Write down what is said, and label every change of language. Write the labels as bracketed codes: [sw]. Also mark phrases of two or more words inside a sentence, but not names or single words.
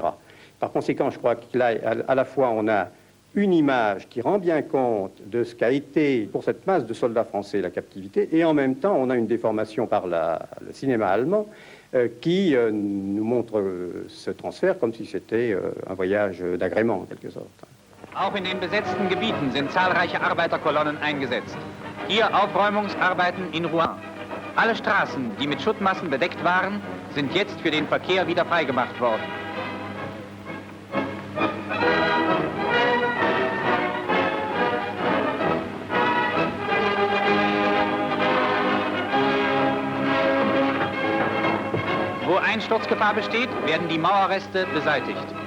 [fr] Par conséquent, je crois que là, à la fois, on a une image qui rend bien compte de ce qu'a été, pour cette masse de soldats français, la captivité, et en même temps, on a une déformation par le cinéma allemand qui nous montre ce transfert comme si c'était un voyage d'agrément, en quelque sorte. [de] Auch in den besetzten Gebieten sind zahlreiche Arbeiterkolonnen eingesetzt. Hier Aufräumungsarbeiten in Rouen. Alle Straßen, die mit Schuttmassen bedeckt waren, sind jetzt für den Verkehr wieder freigemacht worden. Wo Einsturzgefahr besteht, werden die Mauerreste beseitigt.